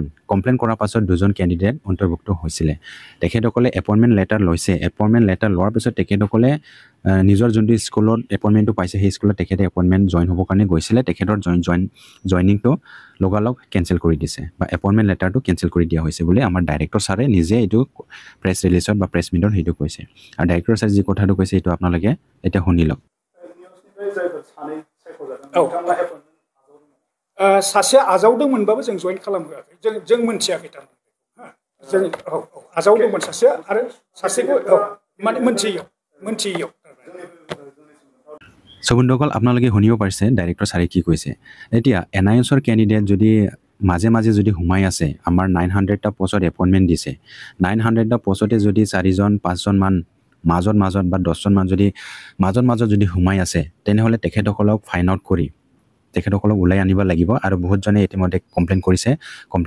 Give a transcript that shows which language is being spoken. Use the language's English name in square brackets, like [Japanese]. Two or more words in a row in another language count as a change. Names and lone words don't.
[Assamese] কমপ্লেইন কৰাৰ পাছত দুজন কেণ্ডিডেট অন্তৰ্ভুক্ত হৈছিলে তেখেতসকলে [English] appointment letter [Assamese] লৈছে [English] appointment letter [Assamese] লোৱাৰ পিছত তেখেতসকলে নিজৰ যোনটো স্কুলত এপইণ্টমেণ্টটো পাইছে সেই স্কুলত তেখেতে এপইণ্টমেণ্ট জইন হ'বৰ কাৰণে গৈছিলে তেখেতৰ জইনিংটো লগালগ কেঞ্চেল কৰি দিছে বা [English] appointment letterটো [Assamese] কেঞ্চেল কৰি দিয়া হৈছে বুলি আমাৰ ডাইৰেক্টৰ ছাৰে নিজে এইটো [English] press releaseত [Assamese] বা [English] press meetত [Assamese] সেইটো কৈছে আৰু ডাইৰেক্টৰ ছাৰে যি কথাটো কৈছে এইটো আপোনালোকে এতিয়া শুনি লওক [Bodo] सासे आजावदोंमोनबाबो जों जइन खालामहोआखै जों मोनथियाखै थारमाने जों आजावदोंमोन सासे आरो सासेखौ माने मोनथियैयाव [Assamese] চ' বন্ধুসকল আপোনালোকে শুনিব পাৰিছে ডাইৰেক্টৰ ছাৰে কি কৈছে এতিয়া NIOSৰ কেণ্ডিডেট যদি মাজে মাজে যদি সোমাই আছে আমাৰ 900টা পোষ্টত এপইণ্টমেণ্ট দিছে 900টা পোষ্টতে যদি 4জন 5জন মান মাজত বা 10জন মান যদি মাজত যদি সোমাই আছে তেনেহ'লে তেখেতসকলক [English] find out [Assamese] কৰি তেখেতসকলক ওলাই আনিব লাগিব আৰু বহুতজনে ইতিমধ্যে কমপ্লেইন কৰিছে কমপ্লেইন